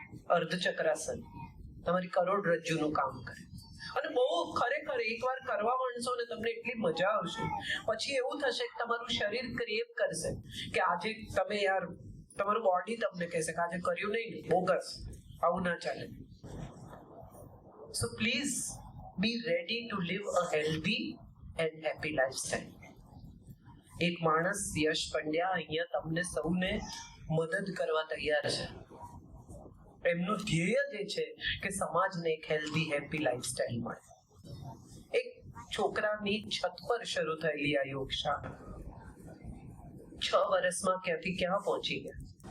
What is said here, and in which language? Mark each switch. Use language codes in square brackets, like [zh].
[gu] અર્ધચક્રાસન તમારી કરોડરજ્જુનું કામ કરે. અને બહુ ખરેખર એકવાર કરવા માંડશો ને તમને એટલી મજા આવશે. પછી એવું થશે કે તમારું શરીર ક્રેવ કરશે કે આજે તમે યાર, તમારું બોડી તમને કહેશે કે આજે કર્યું નહીં, બોગસ, આવું ના ચાલે. [en] So please be ready to live a healthy and happy lifestyle. [gu] એક માણસ યશ પંડ્યા અહીંયા તમને સૌને મદદ કરવા તૈયાર છે. એમનું ધ્યેય જે છે કે સમાજને એક હેલ્ધી હેપી લાઈફસ્ટાઈલ મળે. એક છોકરાની છત પર શરૂ થયેલી આ યોગ શાળા 6 વર્ષમાં ક્યાંથી ક્યાં પહોંચી ગયા.